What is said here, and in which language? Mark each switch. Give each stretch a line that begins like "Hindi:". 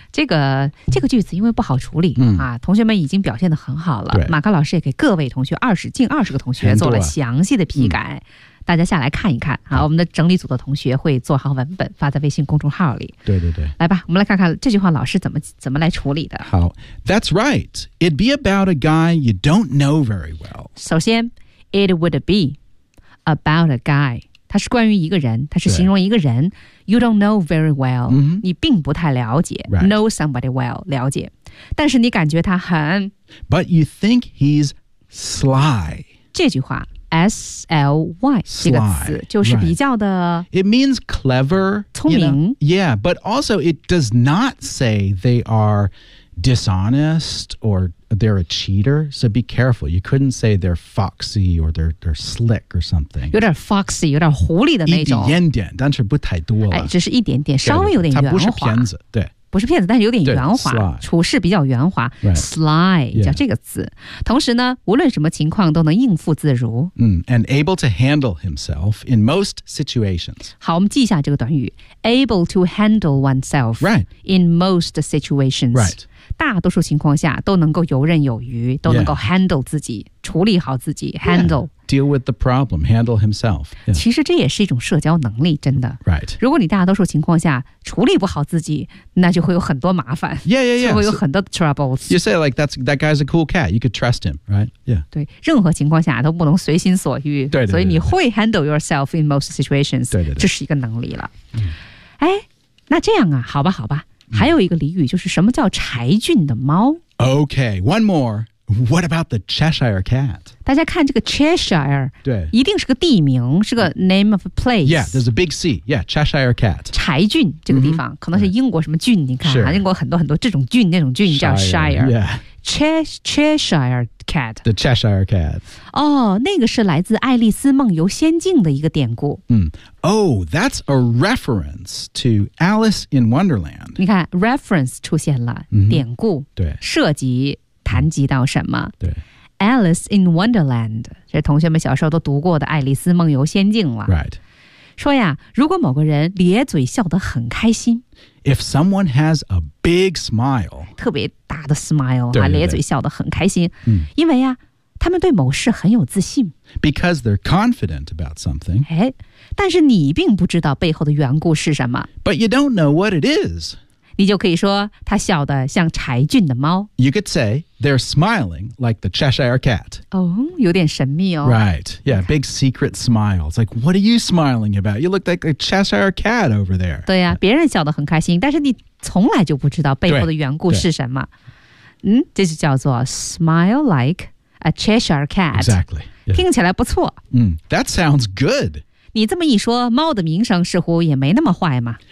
Chinese: 这个句子因为不好处理嗯啊、同学们已经表现得很好了马克老师也给各位同学近二十个同学做了详细的批改、嗯、大家下来看一看啊，我们的整理组的同学会做好文本发在微信公众号里对对对来吧我们来看看这句话老师怎么来处理的
English: 好 That's right It'd be about a guy you don't know very well
Chinese: 首先
English: It would be about a guy
Chinese: 它是关于一个人它是形容一个人
English: You don't know very well、 mm-hmm.
Chinese: 你并不太了解、
English: right. Know somebody well
Chinese: 了解但是你感觉他很
English: But you think he's sly
Chinese: 这句话 S-L-Y 这个词就是比较的、
English: right. It means clever
Chinese: 聪明
English: you know? Yeah, but also it does not say they are dishonest or they're a cheater So be careful You couldn't say they're foxy or they're slick or something
Chinese: 有点 foxy 有点狐狸的那种一点点但是不太多了、哎、只是一点点稍微有点圆滑他不是骗子对不是骗子但是有点圆滑处事比较圆滑、
English: right.
Chinese: sly 叫这个词、
English: yeah.
Chinese: 同时呢无论什么情况都能应付自如、
English: mm, and able to handle himself in most situations
Chinese: 好我们记一下这个短语
English: able to handle oneself、 right. in most situations、 right.
Chinese: 大多数情况下都能够游刃有余都能够 handle 自己、
English: yeah.
Chinese: 处理好自己 handle、
English: yeah. Deal with the problem, handle himself.、Yeah.
Chinese: 其实这也是一种社交能力，真的。
English: Right.
Chinese: 如果你大多数情况下处理不好自己，那就会有很多麻烦。
English: Yeah, yeah, yeah.
Chinese: 就会有很多 troubles.
English: So, you say like that guy's a cool cat. You could trust him, right? Yeah.
Chinese: 对，任何情况下都不能随心所欲。对对对。所以你会
English: handle yourself in most situations.
Chinese: 对对对。这是一个能力了。哎，那这样啊，好吧，好吧。还有一个俚语就是什么叫柴郡的猫
English: ？Okay, one more. What about the Cheshire Cat?
Chinese: 大家看这个 Cheshire, 对一定是个地名是个
English: name of a place. Yeah, there's a big C. Yeah, Cheshire Cat.
Chinese: 柴郡这个地方、mm-hmm. 可能是英国什么郡、
English: right.
Chinese: 你看、
English: sure.
Chinese: 英国很多很多这种郡那种郡叫 Shire.
English: Yeah. Cheshire Cat. The Cheshire Cat.
Chinese: 哦，那个是来自《爱丽丝梦游仙境》的一个典故。
English: Oh, that's a reference to Alice in Wonderland.
Chinese: 你看 ，reference 出现了，典故，对，涉及谈及到什么？对，Alice in Wonderland， 这同学们小时候都读过的《爱丽丝梦游仙境》了。
English: Right.
Chinese: 说呀，如果某个人咧嘴笑得很开心。
English: If someone has a big smile,
Chinese: 特别大的 smile, 对对对咧嘴笑得很开心、因为呀他们对某事很有自信。
English: Because they're confident about something.
Chinese: 哎，但是你并不知道背后的缘故是什么。
English: But you don't know what it is.
Chinese: 你就可以说他笑得像柴俊的猫。
English: You could say they're smiling like the Cheshire Cat.
Chinese: 哦，有点神秘哦。
English: Right, yeah, big secret smile. It's like, what are you smiling about? You look like a Cheshire Cat over there.
Chinese: 对呀、啊，别人笑得很开心，但是你从来就不知道背后的缘故是什么。嗯，这就叫做
English: smile like a Cheshire Cat. Exactly.、Yeah.
Chinese: 听起来不错。
English: That sounds good.
Chinese: 你这么一说，猫的名声似乎也没那么坏嘛。